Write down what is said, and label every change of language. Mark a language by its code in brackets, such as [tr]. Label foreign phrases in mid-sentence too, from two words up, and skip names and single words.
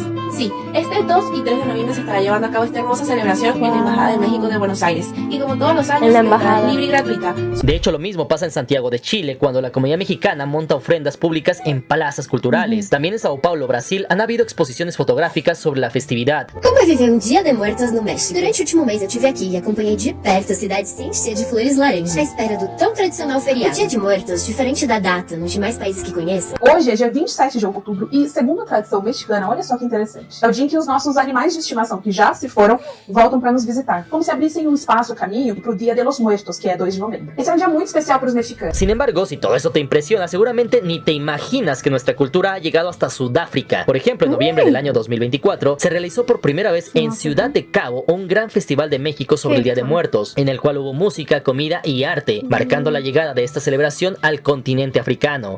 [es] Sí, este 2 y 3 de noviembre se estará llevando a cabo esta hermosa celebración en la Embajada de México de Buenos Aires. Y como todos los años, En la será embajada. libre y gratuita. De hecho, lo mismo pasa en Santiago de Chile, cuando la comunidad mexicana monta ofrendas públicas en plazas culturales. También en Sao Paulo, Brasil, han habido exposiciones fotográficas sobre la festividad. [pt] Como é viver Dia de Muertos no México? Durante o último mês eu estive aqui e acompanhei de perto a cidade se encher de flores laranja, à espera do tão tradicional feriado. O Dia de Muertos, diferente da data nos demais países que conheço. Hoje é dia 27 de outubro e, segundo a tradição mexicana, olha só que interessante, é o dia em que os nossos animais de estimação que já se foram voltam para nos visitar, como se abrissem um espaço, caminho para o Dia de los Muertos, que é 2 de novembro. Esse é um dia muito especial para os mexicanos. [es] Sin embargo, si todo eso te impresiona, seguramente ni te imaginas que nuestra cultura ha llegado hasta Sudáfrica. Por ejemplo, en noviembre del año 2024 se realizó por primera vez en Ciudad de Cabo un gran festival de México sobre el Día de Muertos, en el cual hubo música, comida y arte, marcando la llegada de esta celebración al continente africano.